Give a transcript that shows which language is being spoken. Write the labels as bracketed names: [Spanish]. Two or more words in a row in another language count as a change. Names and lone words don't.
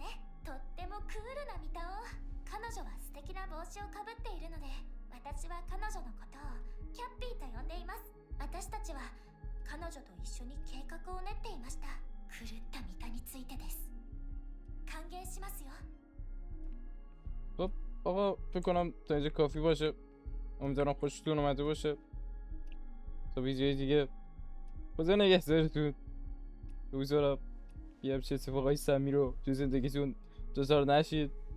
[Japanese] とってもクールなミタを。彼女は素敵な帽子をかぶっているので、私は彼女のことをキャッピーと呼んでいます。私たちは彼女と一緒に計画を練っていました。狂ったミタについてです。歓迎しますよ。 [Persian] خب آقا فکر کنم تا اینجا کافی باشه. امیدوارم خوشتون اومده باشه. تا ویدیوی دیگه خدا نگهدارتون. امیدوارم یه همچه اتفاقای سمی رو تو زندگیتون دچار نشید.